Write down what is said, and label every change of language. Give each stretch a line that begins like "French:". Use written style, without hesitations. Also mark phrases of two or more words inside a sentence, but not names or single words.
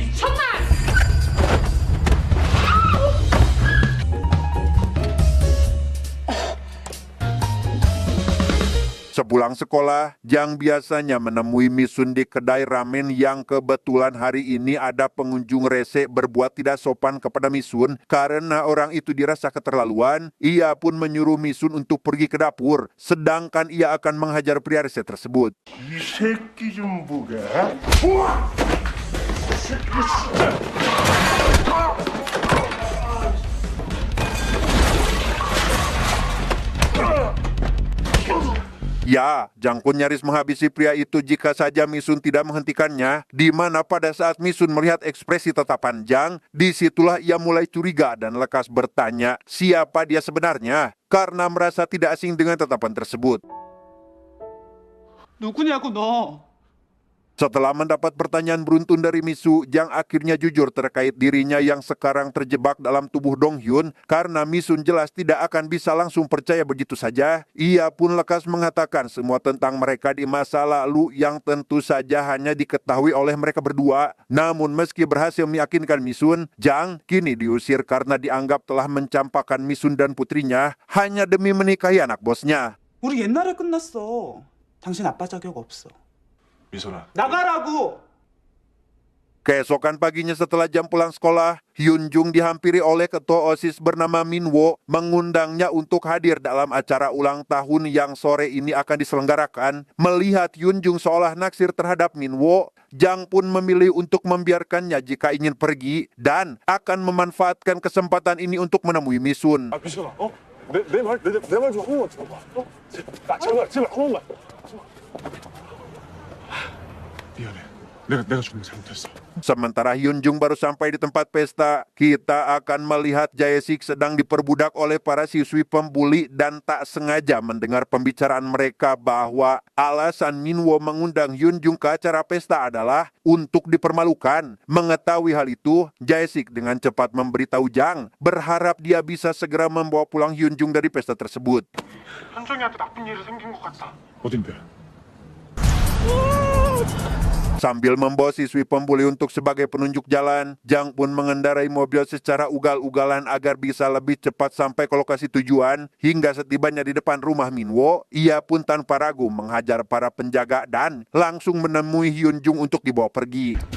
Indonesian: Sepulang sekolah, Jang biasanya menemui Misun di kedai ramen yang kebetulan hari ini ada pengunjung rese berbuat tidak sopan kepada Misun. Karena orang itu dirasa keterlaluan, ia pun menyuruh Misun untuk pergi ke dapur, sedangkan ia akan menghajar pria rese tersebut.
Korean: 이 새끼 좀 보게.
Indonesian: Ya, Jang pun nyaris menghabisi pria itu jika saja Misun tidak menghentikannya, di mana pada saat Misun melihat ekspresi tatapan Jang, disitulah ia mulai curiga dan lekas bertanya siapa dia sebenarnya, karena merasa tidak asing dengan tatapan tersebut.
Korean: 누구냐고 너.
Indonesian: Setelah mendapat pertanyaan beruntun dari Misu, Jang akhirnya jujur terkait dirinya yang sekarang terjebak dalam tubuh Donghyun karena Misun jelas tidak akan bisa langsung percaya begitu saja. Ia pun lekas mengatakan semua tentang mereka di masa lalu yang tentu saja hanya diketahui oleh mereka berdua. Namun meski berhasil meyakinkan Misun, Jang kini diusir karena dianggap telah mencampakkan Misun dan putrinya hanya demi menikahi anak bosnya.
Korean: 우리 옛날에 끝났어. 당신 아빠 자격 없어. 미선아, 나가라고.
Indonesian: Keesokan paginya setelah jam pulang sekolah, Hyun Jung dihampiri oleh ketua OSIS bernama Min Wo mengundangnya untuk hadir dalam acara ulang tahun yang sore ini akan diselenggarakan. Melihat Hyun Jung seolah naksir terhadap Min Wo, Jang pun memilih untuk membiarkannya jika ingin pergi dan akan memanfaatkan kesempatan ini untuk menemui Misun.
Korean: 미순아, 내 말 좀 한 번만 들어봐. 제발 한 번만. 미안해. 내가 정말 잘못했어.
Indonesian: Sementara Hyun Jung baru sampai di tempat pesta, kita akan melihat Jae-sik sedang diperbudak oleh para siswi pembuli dan tak sengaja mendengar pembicaraan mereka bahwa alasan Min Wo mengundang Hyun Jung ke acara pesta adalah untuk dipermalukan. Mengetahui hal itu, Jae-sik dengan cepat memberitahu Jang, berharap dia bisa segera membawa pulang Hyun Jung dari pesta tersebut.
Korean: 현정이한테 나쁜 일이 생긴 것 같다. 어딘데?
Indonesian: Sambil membawa siswi pembuli untuk sebagai penunjuk jalan, Jang pun mengendarai mobil secara ugal-ugalan agar bisa lebih cepat sampai ke lokasi tujuan. Hingga setibanya di depan rumah Min Wo, ia pun tanpa ragu menghajar para penjaga dan langsung menemui Hyun Jung untuk dibawa pergi.